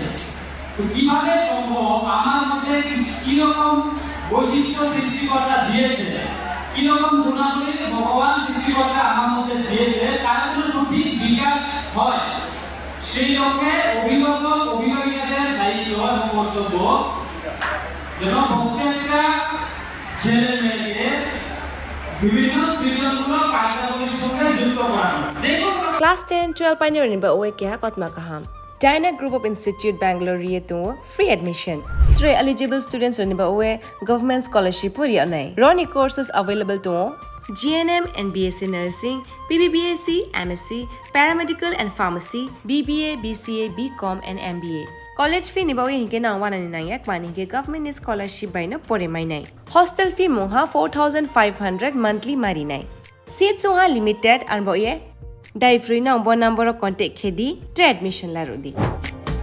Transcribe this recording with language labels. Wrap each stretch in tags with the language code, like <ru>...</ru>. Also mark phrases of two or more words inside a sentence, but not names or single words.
<bn>তো কিভাবে সম্ভব, আমার মধ্যে কিরকম বৈশিষ্ট্য সৃষ্টিকর্তা দিয়েছে, কিরকম গুণাবলী ভগবান সৃষ্টিকর্তা আমার মধ্যে দিয়েছে, তার জন্য সঠিক বিকাশ হয়, সেই লক্ষ্যে অভিভাবকের দায়িত্ব এবং কর্তব্য যেন প্রত্যেকটা ছেলে মেয়েকে বিভিন্ন সৃজনমূলক কার্যাবলীর সঙ্গে যুক্ত করানো।</bn> <trp>Class 10, 12 pioneering ba oe kya kotma kaham. Dyna Group of Institute Bangalore rietu</trp> <en>free admission.</en> <trp>3</trp> <en>eligible students</en> <trp>ni ba oe</trp> <en>government scholarship</en> <trp>puri anai.</trp> <en>Roni courses available to GNM and BSc Nursing, PBBSc, MSc, Paramedical and Pharmacy, BBA, BCA, BCom and MBA. College fee</en> <trp>nibawi hinke na wana ni nayak mani ke</trp> <en>government scholarship</en> <trp>by na pore mai nai.</trp> <en>Hostel fee</en> <trp>moha 4,500 monthly mari nai. Seats soha limited and boye dai free na umbo</trp> <en>number of contact</en> <trp>khedi tre admission la rodi.</trp>